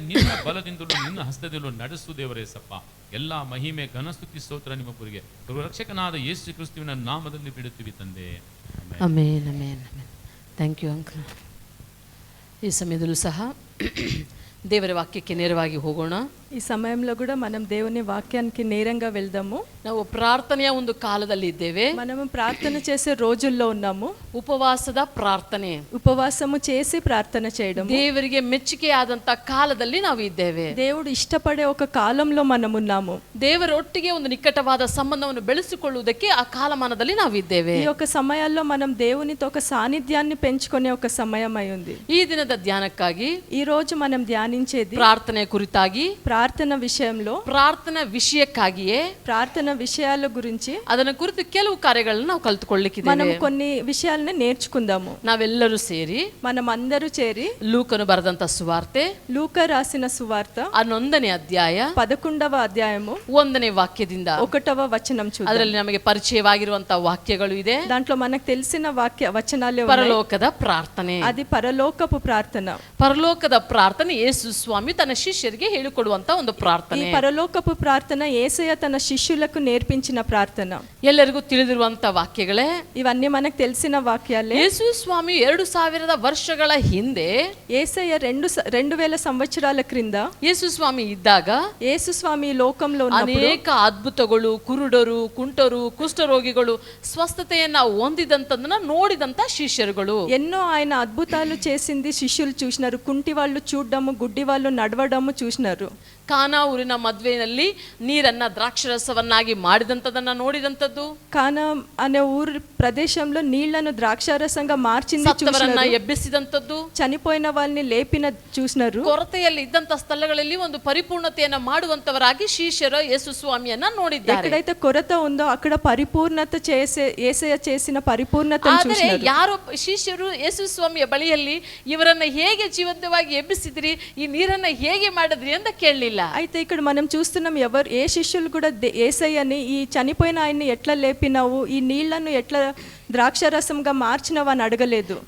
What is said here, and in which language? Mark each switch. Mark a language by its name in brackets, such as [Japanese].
[Kannada] ನಿನ್ನ ಬಲದಿಂದಲೂ ನಿನ್ನ ಹಸ್ತದಲ್ಲೂ ನಡೆಸು ದೇವರೇ ಸಪ್ಪ. ಎಲ್ಲ ಮಹಿಮೆ ಘನಸ್ತುತಿ ಸ್ತೋತ್ರ ನಿಮ್ಮ ಗುರಿಗೆ ರಕ್ಷಕನಾದ ಯೇಸು ಕ್ರಿಸ್ತುವಿನ ನಾಮದಲ್ಲಿ ಬಿಡುತ್ತೀವಿ ತಂದೆ. [English] Amen, amen, amen. Thank you uncle. [Kannada] ಈ ಸಮಯದಲ್ಲೂ ಸಹ ದೇವರ ವಾಕ್ಯಕ್ಕೆ ನೇರವಾಗಿ ಹೋಗೋಣ. [Telugu] ఈ సమయంలో కూడా మనం దేవుని వాక్యానికి నేరంగా వెళ్దాము. [Kannada] ನಾವು ಪ್ರಾರ್ಥನೆಯ ಒಂದು ಕಾಲದಲ್ಲಿ ಇದ್ದೇವೆ. [Telugu] మనము ప్రార్థన చేసే రోజుల్లో ఉన్నాము. [Kannada] ಉಪವಾಸದ ಪ್ರಾರ್ಥನೆ, [Telugu] ఉపవాసము చేసి ప్రార్థన చేయడం, [Kannada] ದೇವರಿಗೆ ಮೆಚ್ಚುಗೆಯಾದಂತ ಕಾಲದಲ್ಲಿ ನಾವು ಇದ್ದೇವೆ. [Telugu] దేవుడు ఇష్టపడే ఒక కాలంలో మనం ఉన్నాము. [Kannada] ದೇವರೊಟ್ಟಿಗೆ ಒಂದು ನಿಕಟವಾದ ಸಂಬಂಧವನ್ನು ಬೆಳೆಸಿಕೊಳ್ಳುವುದಕ್ಕೆ ಆ ಕಾಲಮಾನದಲ್ಲಿ ನಾವು ಇದ್ದೇವೆ. [Telugu] ఈ యొక్క సమయాల్లో మనం దేవునితో ఒక సాన్నిధ్యాన్ని పెంచుకునే ఒక సమయం అయి ఉంది. [Kannada] ಈ ದಿನದ ಧ್ಯಾನಕ್ಕಾಗಿ [Telugu] ఈ రోజు మనం ధ్యానించేది [Kannada] ಪ್ರಾರ್ಥನೆ ಕುರಿತಾಗಿ, [Telugu] ప్రార్థన విషయంలో, [Kannada] ಪ್ರಾರ್ಥನಾ ವಿಷಯಕ್ಕಾಗಿಯೇ, [Telugu] ప్రార్థన విషయాల గురించి [Kannada] ಅದನ್ನ ಕುರಿತು ಕೆಲವು ಕಾರ್ಯಗಳನ್ನು ನಾವು [Telugu] మనం [Kannada] ಕಲಿತುಕೊಳ್ಳಲಿಕ್ಕಿದ್ದೇವೆ. [Telugu] కొన్ని విషయాలను నేర్చుకుందాము. [Kannada] ನಾವೆಲ್ಲರೂ ಸೇರಿ [Telugu] మనం అందరూ చేరి [Kannada] ಲೂಕನು ಬರೆದಂತ ಸುವಾರ್ತೆ [Telugu] లూకా రాసిన సువార్త [Kannada] 11ನೇ ಅಧ್ಯಾಯ [Telugu] 11వ అధ్యాయము [Kannada] 1ನೇ ವಾಕ್ಯದಿಂದ [Telugu] 1వ వచనం చూద్దాం. [Kannada] ಅದರಲ್ಲಿ ನಮಗೆ ಪರಿಚಯವಾಗಿರುವಂತಹ ವಾಕ್ಯಗಳು ಇದೆ. [Telugu] దాంట్లో మనకు తెలిసిన వచనాలే ఉన్నాయి. [Kannada] ಪರಲೋಕದ ಪ್ರಾರ್ಥನೆ, [Telugu] అది పరలోకపు ప్రార్థన. [Kannada] ಪರಲೋಕದ ಪ್ರಾರ್ಥನೆ ಯೇಸು ಸ್ವಾಮಿ ತನ್ನ ಶಿಷ್ಯರಿಗೆ ಹೇಳಿಕೊಡುವಂತ ಒಂದು [Telugu] ఈ [Kannada] ಪ್ರಾರ್ಥನೆ. [Telugu] పరలోకపు ప్రార్థన యేసయ్య తన శిష్యులకు నేర్పించిన ప్రార్థన. [Kannada] ಎಲ್ಲರಿಗೂ ತಿಳಿದಿರುವಂತ ವಾಕ್ಯಗಳೇ, [Telugu] ఇవన్నీ మనకు తెలిసిన వాక్యాలే. [Kannada] ಯೇಸು ಸ್ವಾಮಿ 2000 ವರ್ಷಗಳ ಹಿಂದೆ, [Telugu] యేసయ్య 2000 సంవత్సరాల క్రింద [Kannada] ಯೇಸು ಸ್ವಾಮಿ ಇದ್ದಾಗ [Telugu] యేసు స్వామి ఈ లోకంలో ఉన్నప్పుడు [Kannada] ಅನೇಕ ಅದ್ಭುತಗಳು, ಕುರುಡರು, ಕುಂಟರು, ಕುಷ್ಠರೋಗಿಗಳು ಸ್ವಸ್ಥತೆಯನ್ನ ಹೊಂದಿದಂತದನ್ನ ನೋಡಿದಂತ ಶಿಷ್ಯರುಗಳು. [Telugu] ఎన్నో ఆయన అద్భుతాలు చేసింది శిష్యులు చూసినారు. కుంటి వాళ్ళు చూడడము, గుడ్డి వాళ్ళు నడవడము చూసినారు. [Kannada] ಕಾನಾ ಊರಿನ ಮದ್ವೆಯಲ್ಲಿ ನೀರನ್ನ ದ್ರಾಕ್ಷರಸವನ್ನಾಗಿ ಮಾಡಿದಂತದನ್ನ ನೋಡಿದಂತದ್ದು. [Telugu] కానా అనే ఊరు ప్రదేశంలో నీళ్లను ద్రాక్షారసంగా మార్చింది [Kannada] ಸತ್ತವರನ್ನ [Telugu] చూసినారు. [Kannada] ಎಬ್ಬಿಸಿದಂತದ್ದು. [Telugu] చనిపోయిన వాళ్ళని లేపిన చూసినారు. [Kannada] ಕೊರತೆಯಲ್ಲಿ ಇದ್ದಂತ ಸ್ಥಳಗಳಲ್ಲಿ ಒಂದು ಪರಿಪೂರ್ಣತೆಯನ್ನ ಮಾಡುವಂತವರಾಗಿ ಶಿಷ್ಯರು ಯೇಸು ಸ್ವಾಮಿಯನ್ನ ನೋಡಿದ್ದಾರೆ. [Telugu] ఎక్కడైతే కొరత ఉందో అక్కడ పరిపూర్ణత చేసే యేసయ్య చేసిన పరిపూర్ణతను [Kannada] ಆದರೆ [Telugu] చూసినారు. [Kannada] ಯಾರೋ ಶಿಷ್ಯರು ಯೇಸು ಸ್ವಾಮಿಯ ಬಳಿಯಲ್ಲಿ ಇವರನ್ನ ಹೇಗೆ ಜೀವಂತವಾಗಿ ಎಬ್ಬಿಸಿದ್ರಿ, ಈ ನೀರನ್ನ ಹೇಗೆ ಮಾಡಿದ್ರಿ ಅಂತ ಕೇಳಲಿಲ್ಲ. [Telugu] అయితే ఇక్కడ మనం చూస్తున్నాం, ఏ శిష్యులు కూడా యేసయ్యని ఈ చనిపోయిన ఆయన్ని ఎట్లా లేపినావు, ఈ నీళ్లను ఎట్లా ద్రాక్షారసంగా మార్చినవు అని అడగలేదు.